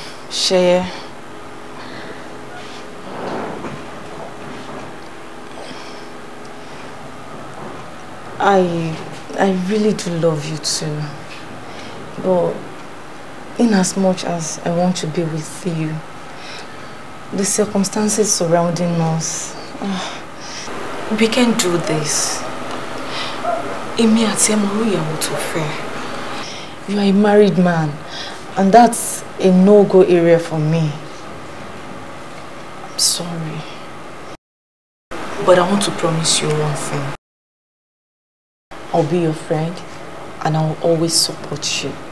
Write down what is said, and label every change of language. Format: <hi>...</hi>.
<en>Sheye, I really do love you too, but in as much as I want to be with you, the circumstances surrounding us, we can't do this.</en> <yo>Èmi àti ẹ mọ irú ìyàwó tó fẹ́.</yo> <en>You are a married man, and that's a no-go area for me. I'm sorry, but I want to promise you one thing. I'll be your friend, and I'll always support you.</en>